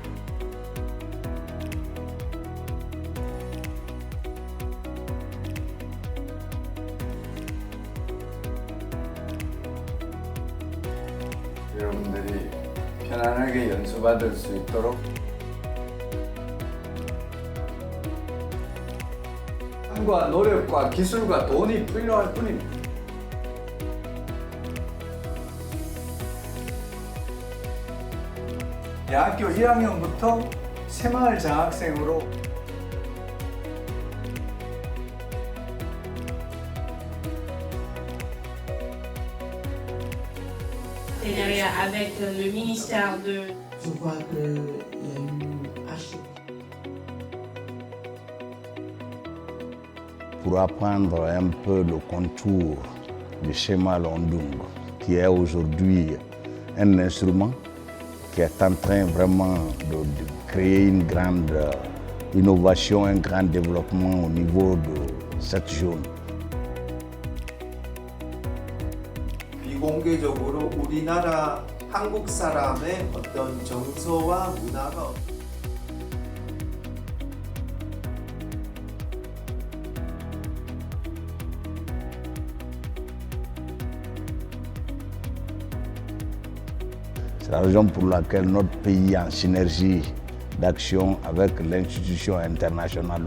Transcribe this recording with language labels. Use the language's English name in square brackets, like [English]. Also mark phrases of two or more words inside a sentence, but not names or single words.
[Korean] 여러분들이 편안하게 연수받을 수 있도록 과 노력과 기술과 돈이 필요할 뿐입니다. 대학교 1학년부터 새마을 장학생으로 [French] avec le ministère de... Je vois qu'il y a une archive. Pour apprendre un peu le contour du schéma Londung, qui est aujourd'hui un instrument qui est en train vraiment de créer une grande innovation, un grand développement au niveau de cette zone. [Korean] 비공개적으로 우리나라 한국 사람의 어떤 정서와 문화가 [French] C'est la raison pour laquelle notre pays, en synergie d'action avec l'institution internationale,